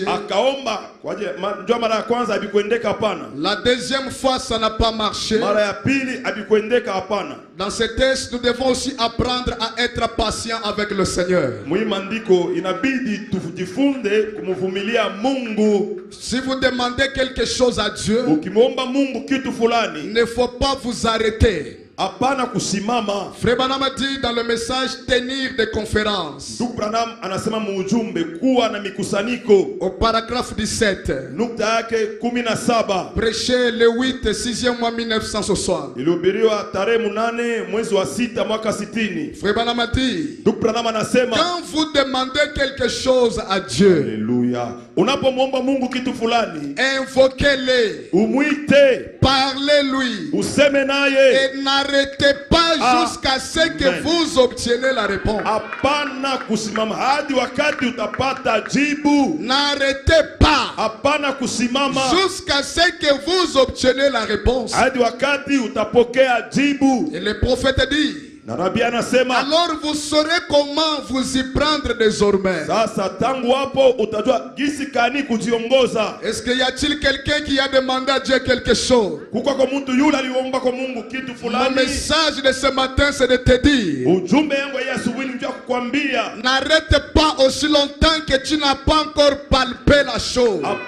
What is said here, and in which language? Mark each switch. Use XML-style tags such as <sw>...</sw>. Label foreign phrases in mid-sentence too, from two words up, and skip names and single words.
<sw>Akaomba kwa ajili ndio mara ya kwanza abikuendeka hapana.</sw> <fr>La deuxième fois, ça n'a pas marché.</fr> <sw>Mara ya pili abikuendeka hapana.</sw> <fr>Dans ce texte, nous devons aussi apprendre à être patient avec le Seigneur.</fr> <sw>Muimandiko inabidi tujifunze kumvumilia Mungu.</sw> <fr>Si vous demandez quelque chose à Dieu,</fr> <sw>ukimwomba Mungu kitu fulani,</sw> <fr>il ne faut pas vous arrêter.</fr> <sw>Hapana kusimama.</sw> <fr>Frère Branham dit dans le message tenir des conférences.</fr> <sw>Ndugu Branham anasema muujumbe kuwa na mikusanyiko.</sw> <fr>Au paragraphe 17.</fr> <sw>Nukta yake 17.</sw> <fr>Prêcher le 8 6e mois 1960.</fr> <sw>Ilihubiriwa tarehe 8 mwezi wa 6 mwaka 60.</sw> <fr>Frère Branham dit.</fr> <sw>Ndugu Branham anasema</sw> <fr>quand vous demandez quelque chose à Dieu. Alléluia.</fr> <sw>Unapomwomba Mungu kitu fulani,</sw> <fr>invoquez-le.</fr> <sw>Umuite.</sw> <fr>Parlez-lui.</fr> <sw>Useme naye.</sw> <fr>Et n'arrêtez pas jusqu'à ce que vous obteniez la réponse.</fr> <sw>Hapana kusimama hadi wakati utapata jibu.</sw> <fr>N'arrêtez pas.</fr> <sw>Hapana kusimama</sw> <fr>jusqu'à ce que vous obteniez la réponse.</fr> <sw>Hadi wakati utapokea jibu.</sw> <fr>Et le prophète dit. Alors vous saurez comment vous y prendre désormais. Est-ce qu'il y a-t-il quelqu'un qui a demandé à Dieu quelque chose? Mon message de ce matin, c'est de te dire, n'arrête pas aussi longtemps que tu n'as pas encore palpé la chose.</fr>